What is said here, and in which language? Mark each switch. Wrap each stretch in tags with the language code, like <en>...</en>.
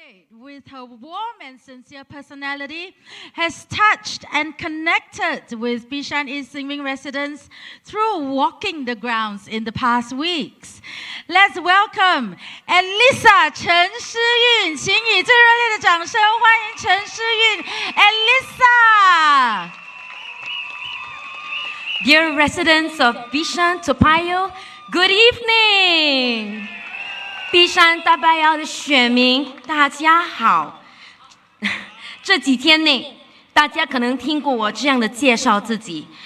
<en>With her warm and sincere personality, has touched and connected with Bishan East Xinmin residents through walking the grounds in the past weeks. Let's welcome</en> <zh>Elisa 陈诗韵，请以最热烈的掌声欢迎陈诗韵 Elisa。</zh> <en>Dear residents of Bishan, Toa Payoh, good evening.</en> <zh>碧山大拜窑的选民，大家好。这几天内，大家可能听过我这样的介绍自己。</zh>